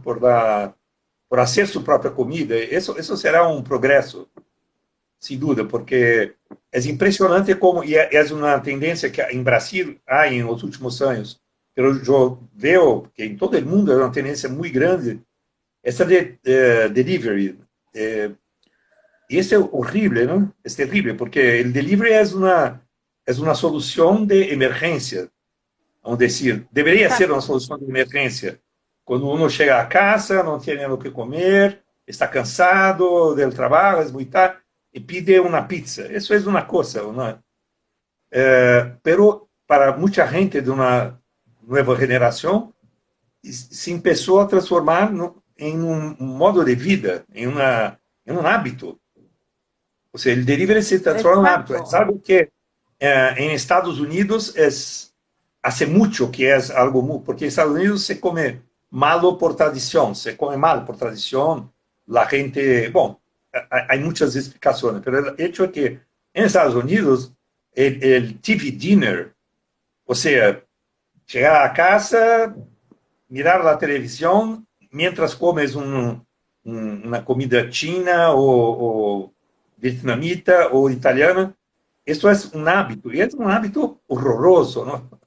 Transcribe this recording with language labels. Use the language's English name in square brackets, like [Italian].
[Spanish] Por hacer su propia comida. Eso será un progreso, sin duda, porque es impresionante como, y es una tendencia que en Brasil hay en los últimos años, pero yo veo que en todo el mundo es una tendencia muy grande, esta de delivery. Eh, y es horrible, ¿no? Es terrible, porque el delivery es una solución de emergencia. Vamos decir, [Portuguese] deveria ser uma [Spanish] Exacto. [Portuguese] solução de emergência. Quando uno chega a casa, não tem o que comer, está cansado do trabalho, é muito tarde, e pide uma pizza. Isso é uma coisa, não? Pero para muita gente de uma nova geração, se começou a transformar em um modo de vida, em um hábito. Ou seja, o delivery se transforma [Spanish] en un hábito. Es Exacto. algo que en Estados Unidos hace mucho que es algo muy, porque en Estados Unidos se come malo por tradición, se come mal por tradición. La gente, bueno, hay muchas explicaciones, pero el hecho es que en Estados Unidos el TV dinner, o sea, llegar a casa, mirar la televisión mientras comes una comida china o vietnamita o italiana, eso es un hábito, y es un hábito horroroso, ¿no?